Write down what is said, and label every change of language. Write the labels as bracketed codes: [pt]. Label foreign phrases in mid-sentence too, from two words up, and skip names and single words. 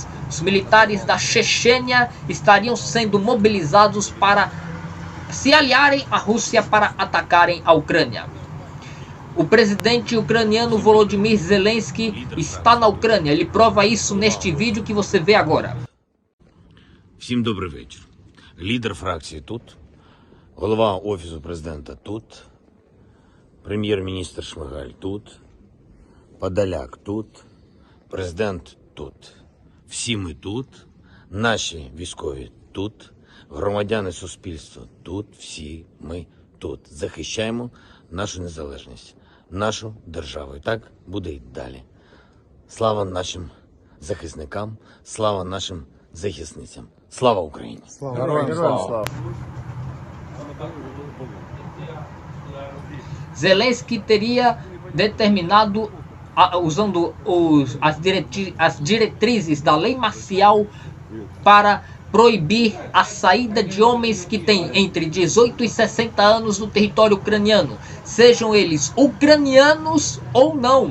[pt] Os militares da Chechênia estariam sendo mobilizados para se aliarem à Rússia para atacarem a Ucrânia. O presidente ucraniano Volodymyr Zelensky está na Ucrânia. Ele prova isso neste vídeo que você vê agora. [uk] Всім добрий вечір. Лідер фракції тут, голова Офісу президента тут, прем'єр-міністр Шмигаль тут, Подоляк тут, президент тут. Всі ми тут, наші військові тут, громадяни суспільства тут, всі ми тут. Захищаємо нашу незалежність, нашу державу. І так буде й далі. Слава нашим захисникам, слава нашим захисницям. Слава Україні! Героям слава! [pt] Zelensky teria determinado, usando as diretrizes da lei marcial, para proibir a saída de homens que têm entre 18 e 60 anos no território ucraniano, sejam eles ucranianos ou não.